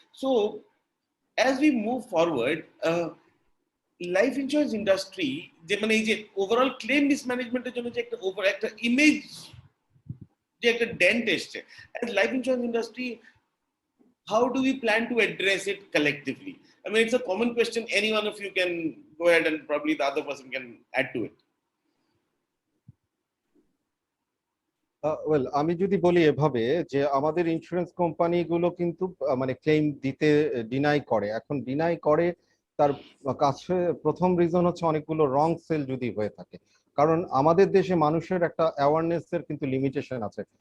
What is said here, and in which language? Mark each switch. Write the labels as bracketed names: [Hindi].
[Bangla] So as we move forward, life insurance industry যে মানে এই যে ওভারঅল ক্লেম মিসম্যানেজমেন্টের জন্য যে একটা ইমেজ যে একটা ডেন্ট এসছে, [English] as life insurance industry, how do we plan to address it collectively? I mean, it's a common question. Any one of you can go ahead and probably the other person can add to it. [Bangla] Well, আমি যদি বলি এভাবে যে আমাদের insurance কোম্পানিগুলো কিন্তু মানে claim দিতে ডিনাই করে। এখন ডিনাই করে তার কাছে প্রথম রিজন হচ্ছে অনেকগুলো রং সেল যদি হয়ে থাকে, কারণ আমাদের দেশে মানুষের একটা অ্যাওয়ারনেস এর কিন্তু লিমিটেশন আছে।